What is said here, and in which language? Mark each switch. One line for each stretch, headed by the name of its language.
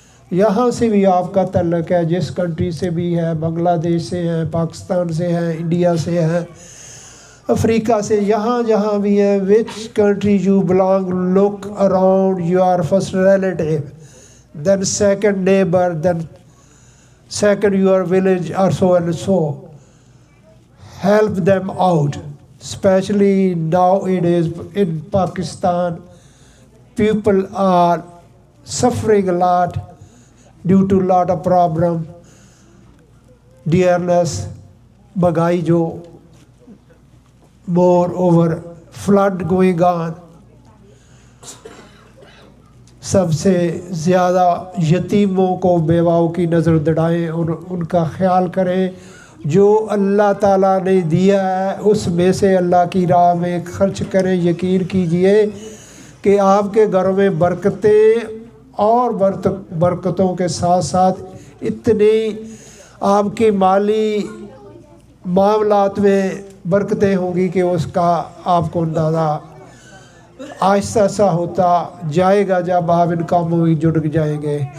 Urdu: یہاں سے بھی آپ کا تعلق ہے، جس کنٹری سے بھی ہے، بنگلہ دیش سے ہیں، پاکستان سے ہیں، انڈیا سے ہیں، افریقہ سے، یہاں جہاں بھی ہے،
English: which country you belong, look around your first relative, then second neighbor, then second your village or so and so. Help them out. Especially nowadays in Pakistan, people are suffering a lot due to lot of problem, dearness,
Urdu: بگائی جو
English: moreover flood going on.
Urdu: سب سے زیادہ یتیموں کو، بیواؤں کی نظر دوڑائیں اور ان کا خیال کریں. جو اللہ تعالیٰ نے دیا ہے اس میں سے اللہ کی راہ میں خرچ کریں. یقین کیجئے کہ آپ کے گھروں میں برکتیں اور برکتوں کے ساتھ ساتھ اتنی آپ کے مالی معاملات میں برکتیں ہوں گی کہ اس کا آپ کو اندازہ آہستہ سا ہوتا جائے گا جب آپ ان کاموں میں جڑ جائیں گے.